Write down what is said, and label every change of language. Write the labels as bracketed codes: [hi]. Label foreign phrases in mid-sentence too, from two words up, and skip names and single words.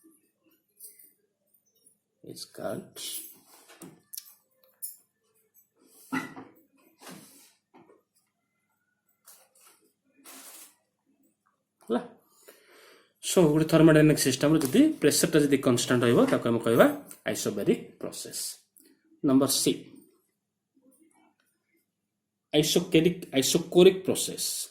[en] It's called so [or] ଗୋଟେ [en] thermodynamic system [or] ରେ ଯଦି pressure ଟା ଯଦି constant ରହିବ ତାକୁ ଆମେ କହିବା [en] isobaric process. Number C, isochoric process.